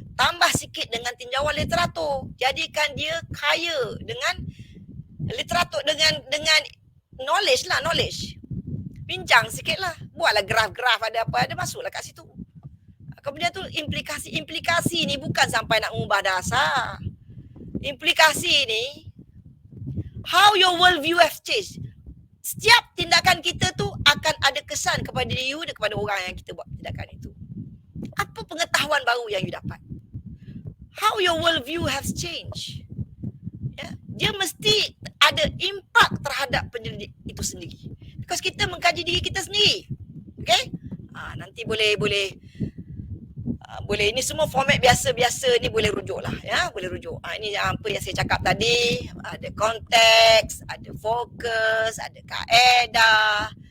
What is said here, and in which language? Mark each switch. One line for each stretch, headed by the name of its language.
Malay: Tambah sikit dengan tinjauan literatur. Jadikan dia kaya dengan literatur, dengan knowledge lah, knowledge. Bincang sikit lah. Buatlah graf-graf, ada apa, ada masuklah kat situ. Kemudian tu implikasi ni bukan sampai nak mengubah dasar. Implikasi ni,
English: how your world view have changed.
Malay: Setiap tindakan kita tu akan ada kesan kepada you dan kepada orang yang kita buat tindakan itu. Apa pengetahuan baru yang you dapat?
English: How your world view has changed.
Malay: Ya, dia mesti ada impak terhadap pendidik itu sendiri. Because kita mengkaji diri kita sendiri.
English: Okay?
Malay: Nanti boleh ini semua format biasa-biasa ni boleh rujuk lah, ya, boleh rujuk. Ini apa yang saya cakap tadi, ada konteks, ada fokus, ada kaedah,